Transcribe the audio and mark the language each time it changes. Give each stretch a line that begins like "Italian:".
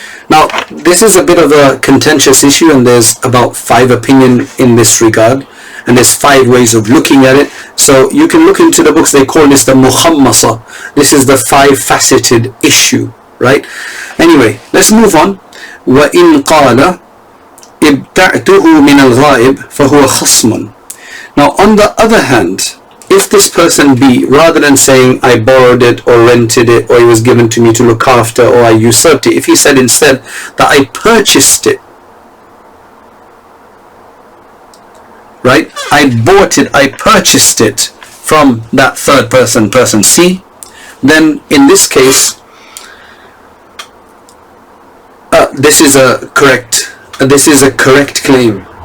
English: Now, this is a bit of a contentious issue, and there's about 5 opinions in this regard, and there's 5 ways of looking at it. So you can look into the books. They call this the Muhammasa. This is the 5-faceted issue, right? Anyway, let's move on.
Arabic: وَإِنْ قَالَ ابْتَعْتُهُ مِنَ الْغَائِبِ فَهُوَ خَصْمٌ.
English: Now, on the other hand, if this person B, rather than saying I borrowed it or rented it or it was given to me to look after or I usurped it, if he said instead that I purchased it, right? I bought it, I purchased it from that third person, person C, then in this case, this is a correct claim.